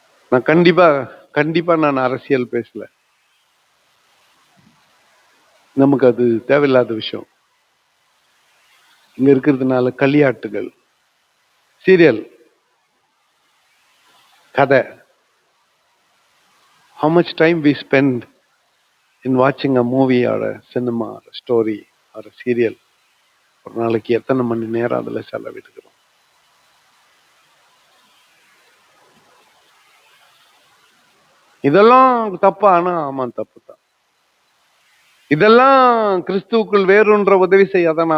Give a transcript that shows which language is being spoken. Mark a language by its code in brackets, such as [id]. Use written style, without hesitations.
[ta] நான் கண்டிப்பா நான் அரசியல் பேசல. நமக்கு அது தேவையில்லாத விஷயம். இங்க இருக்கிறதுனால களியாட்டுகள், சீரியல், கதை. [en] How much time we spend in watching a movie or a cinema or a story or a serial? [ta] ஒரு நாளைக்கு எத்தனை மணி நேரம் அதுல செலவிடுகிறோம்? இதெல்லாம் தப்பா? ஆமா, தப்பு தான். இதெல்லாம் கிறிஸ்துவுக்குள் வேறொன்ற உதவி செய்யாதான்.